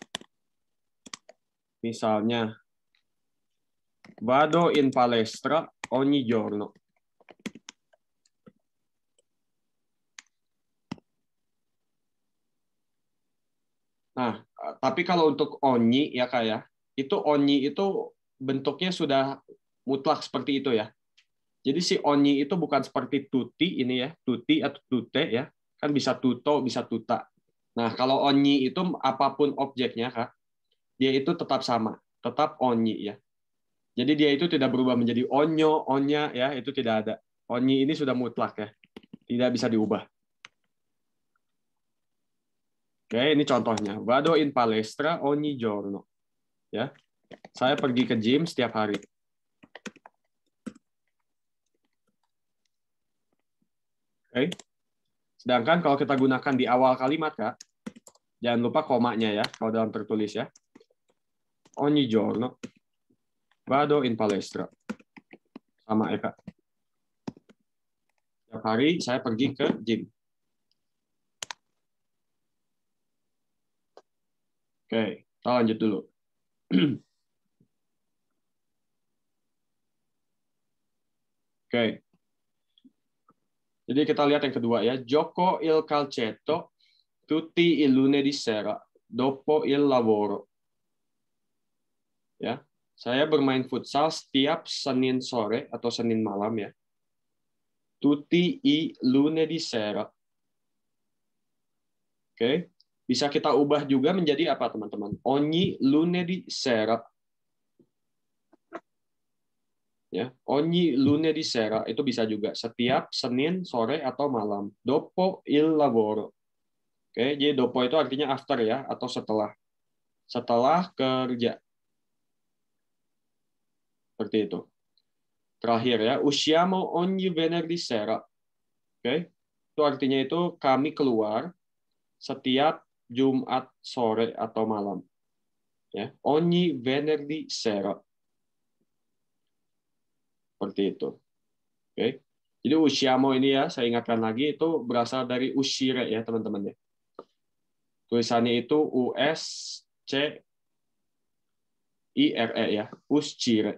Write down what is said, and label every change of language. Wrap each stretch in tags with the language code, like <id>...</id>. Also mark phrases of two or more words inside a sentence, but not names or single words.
<id>Misalnya,</id> <it>vado in palestra ogni giorno.</it> <id>Nah, tapi kalau untuk ogni ya Kak ya, itu ogni itu bentuknya sudah mutlak seperti itu ya. Jadi si ogni itu bukan seperti tutti ini ya, tutti atau tutte ya, kan bisa tuto, bisa tuta. Nah, kalau ogni itu apapun objeknya Kak, dia itu tetap sama, tetap ogni ya. Jadi dia itu tidak berubah menjadi onyo, onya ya, itu tidak ada. Ogni ini sudah mutlak ya, tidak bisa diubah. Oke, ini contohnya.</id> <it>Vado in palestra ogni giorno.</it> <id>Ya. Saya pergi ke gym setiap hari. Oke. Sedangkan kalau kita gunakan di awal kalimat, Kak, jangan lupa komanya ya, kalau dalam tertulis ya.</id> <it>Ogni giorno. Vado in palestra.</it> <id>Sama ya, Kak. Setiap hari saya pergi ke gym. Oke, kita lanjut dulu. Oke. Jadi kita lihat yang kedua ya.</id> <it>Gioco il calcetto tutti il lunedì sera. dopo il lavoro.</it> <id>Ya, saya bermain futsal setiap Senin sore atau Senin malam ya.</id> <it>Tutti i lunedì sera.</it> <id>Oke, bisa kita ubah juga menjadi apa teman-teman?</id> <it>Ogni lunedì sera.</it> <id>Ya,</id> <it>ogni lunedì sera</it> <id>itu bisa juga setiap Senin sore atau malam.</id> <it>Dopo il lavoro.</it> <id>Oke, jadi dopo itu artinya after ya atau setelah. Setelah kerja. Seperti itu. Terakhir ya,</id> <it>usciamo ogni venerdì sera.</it> <id>Oke. Itu artinya itu kami keluar setiap Jumat sore atau malam. Ya,</id> <it>ogni venerdì sera.</it> <id>Seperti itu. Oke. Jadi usciamo ini ya, saya ingatkan lagi itu berasal dari uscire ya, teman-teman ya. Tulisannya itu USCIRE ya, uscire.</id>